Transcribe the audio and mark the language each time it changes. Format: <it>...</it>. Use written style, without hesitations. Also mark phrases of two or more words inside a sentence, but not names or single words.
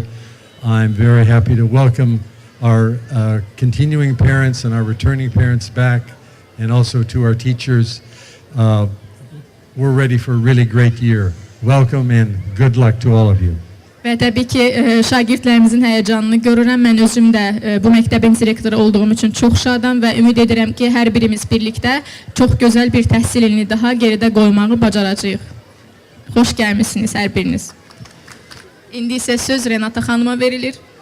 <en>I'm very happy to welcome our continuing parents and our returning parents back, and also to our teachers. We're ready for a really great year. Welcome and good luck to all of you.</en> <az>Və təbii ki, şagirdlərimizin həyəcanını görürəm. Mən özüm də bu məktəbin direktoru olduğum üçün çox şadam və ümid edirəm ki, hər birimiz birlikdə çox gözəl bir təhsil ilini daha geridə qoymağı bacaracağıq. Xoş gəlmişsiniz hər biriniz. İndi isə söz Renata xanıma verilir.</az>